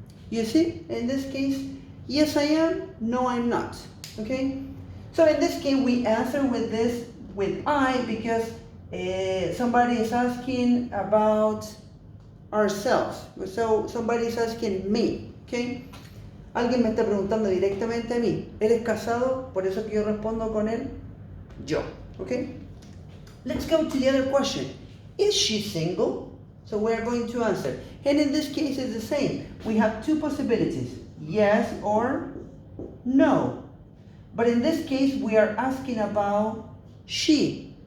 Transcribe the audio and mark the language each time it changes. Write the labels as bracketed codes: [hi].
[en] You see, in this case, yes I am, no I'm not. Okay? So in this case, we answer with this, with I, because somebody is asking about ourselves. So somebody is asking me, okay? [es] Alguien me está preguntando directamente a mí, ¿eres casado? Por eso que yo respondo con él, yo, okay? [en] Let's go to the other question. Is she single? So we're going to answer. And in this case, it's the same. We have two possibilities, yes or no. But in this case, we are asking about she.